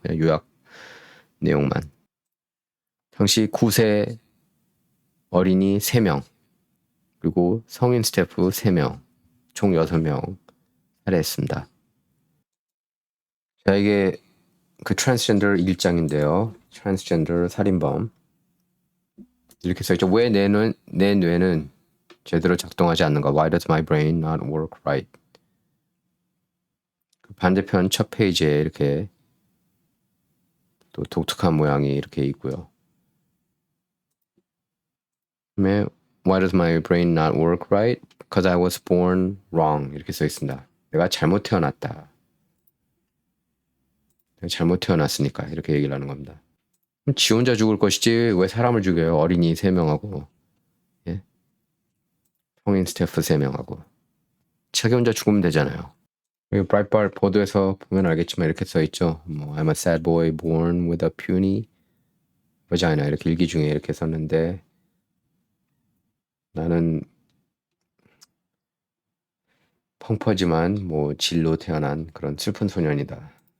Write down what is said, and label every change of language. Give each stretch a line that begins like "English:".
Korean: 그냥 요약 내용만. 당시 9세 어린이 3명 그리고 성인 스태프 3명 총 6명 살해했습니다. 자, 이게 그 트랜스젠더 일장인데요. 트랜스젠더 살인범 이렇게 써있죠. 왜 내 뇌는 제대로 작동하지 않는가?
English: Why does my brain not work right?
Korean: 반대편 첫 페이지에 이렇게 또 독특한 모양이 이렇게 있고요. 그다음에
English: Why does my brain not work right? Because I was born wrong.
Korean: 이렇게 써 있습니다. 내가 잘못 태어났다. 내가 잘못 태어났으니까 이렇게 얘기를 하는 겁니다. 그럼 지 혼자 죽을 것이지 왜 사람을 죽여요? 어린이 3명하고 예? 성인 스태프 3명하고 자기 혼자 죽으면 되잖아요. 그리고 브라이트바트 보도에서 보면 알겠지만 이렇게 써 있죠. 뭐
English: I'm a sad boy born with a puny vagina
Korean: 이렇게 일기 중에 이렇게 썼는데 나는 펑퍼지만 뭐 질로 태어난 그런 슬픈 소년이다.